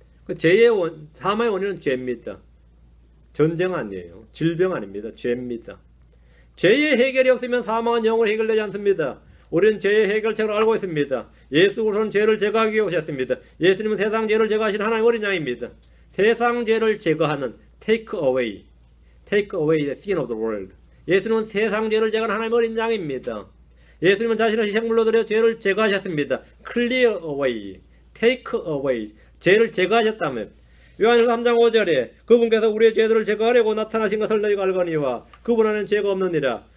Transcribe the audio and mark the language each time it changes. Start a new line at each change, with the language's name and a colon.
Korean: 그 사망의 원인은 죄입니다. 전쟁 아니에요. 질병 아닙니다. 죄입니다. 죄의 해결이 없으면 사망은 영원히 해결되지 않습니다. 우리는 죄의 해결책을 알고 있습니다. 예수 그리스도는 죄를 제거하기 위해 오셨습니다. 예수님은 세상 죄를 제거하시는 하나님의 어린 양입니다. 세상 죄를 제거하는
English: take away the sin of the world.
Korean: 예수님은 세상 죄를 제거하는 하나님의 어린 양입니다. 예수님은 자신의 희생물로 드려 죄를 제거하셨습니다. clear away, take away, 죄를 제거하셨다면 요한일서 3장 5절에 그분께서 우리의 죄들을 제거하려고 나타나신 것을 너희가 알거니와 그분 안에는 죄가 없느니라.